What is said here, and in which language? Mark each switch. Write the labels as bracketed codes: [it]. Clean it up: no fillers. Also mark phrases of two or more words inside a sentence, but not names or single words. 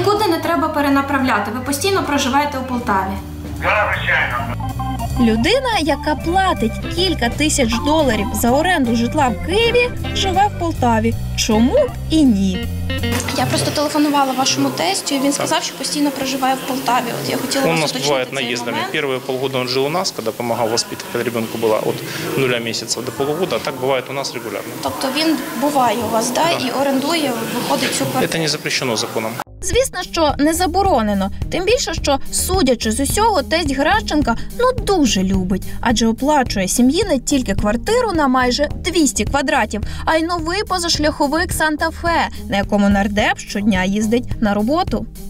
[uk] Нікуди не треба перенаправляти. Ви постійно проживаєте у Полтаві. Так, звичайно. Людина, яка платить кілька тисяч доларів за оренду житла в Києві, живе в Полтаві. Чому б і ні? Я просто телефонувала вашому тестю, і він сказав, що постійно проживає в Полтаві. От я хотіла [ru] Он у [uk] вас [ru] нас [uk] уточнити [ru] бывает [uk] цей [ru] наездами. [uk] момент. [ru] Первые полгода он жил у нас, когда помогал воспитывать, когда ребенку было от 0 месяцев до полугода, а так бывает у нас регулярно. [uk] Тобто він буває у вас, да, і орендує, виходить цю квартиру. [ru] Это не запрещено законом. [uk] Звісно, що не заборонено. Тим більше, що, судячи з усього, тесть Геращенка дуже любить. Адже оплачує сім'ї не тільки квартиру на майже 200 квадратів, а й новий позашляховик Санта-Фе, на якому нардеп щодня їздить на роботу.